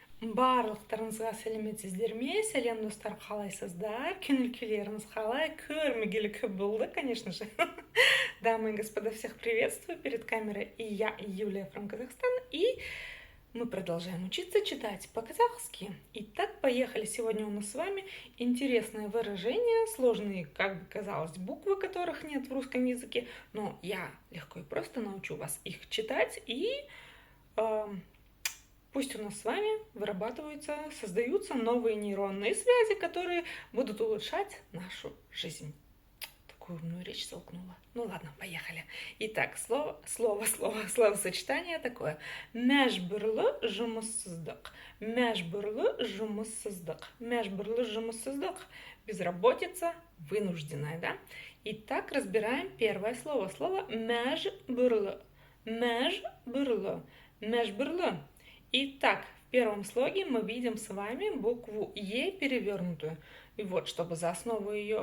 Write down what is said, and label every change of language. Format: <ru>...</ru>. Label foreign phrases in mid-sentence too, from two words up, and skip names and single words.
<kk>Барлықтарыңызға сәлеметсіздерме? Сәлем достар, қалайсыздар? Көңіл-күйлеріңіз қалай? Көрмегелі көп болды,</kk> <ru>конечно же. Дамы и господа, всех приветствую. Перед камерой и я, Юлия from Казахстан. И мы продолжаем учиться читать по-казахски. Итак, поехали. Сегодня у нас с вами интересные выражения, сложные, как бы казалось, буквы, которых нет в русском языке. Но я легко и просто научу вас их читать и... Пусть у нас с вами вырабатываются, создаются новые нейронные связи, которые будут улучшать нашу жизнь. Такую умную речь толкнула. Ну ладно, поехали. Итак, словосочетание такое.</ru> <kk>Мәжбүрлі жұмыссыздық. Мәжбүрлі жұмыссыздық. Мәжбүрлі жұмыссыздық.</kk> <ru>Безработица, вынужденная, да? Итак, разбираем первое слово. Слово мәжбүрлі. Мәжбүрлі. Мәжбүрлі. Итак, в первом слоге мы видим с вами букву Е перевернутую. И вот, чтобы за основу ее...</ru>